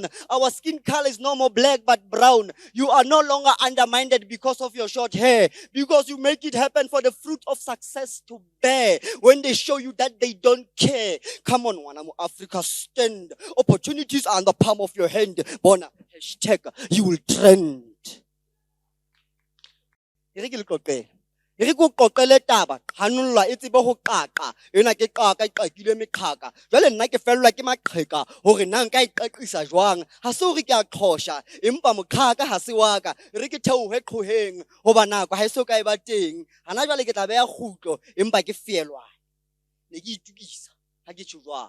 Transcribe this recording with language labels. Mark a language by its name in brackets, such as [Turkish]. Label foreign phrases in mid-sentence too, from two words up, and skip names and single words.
[English] Our skin color is no more black but brown. You are no longer undermined because of your short hair. Because you make it happen for the fruit of success to bear. When they show you that they don't care. Come on, Wanamu Africa, stand. Opportunities are in the palm of your hand. Bona, hashtag, you will trend. [Southern Sotho] Re go qoqele taba hanulla e tsebe ho qaqa ena ke qaqa e qaqile meqhaka jwale nna ke fellwa ke maqheka hore nna nka iqaqisa jwang ha se hore ke a qhosha empa moqhaka ha se wa ka re ke theohe qhoheng hoba nako ha se ka e ba teng hana jwale ke tla beya khutlo empa ke fielwa ne ke itukisa ha ke tshujwa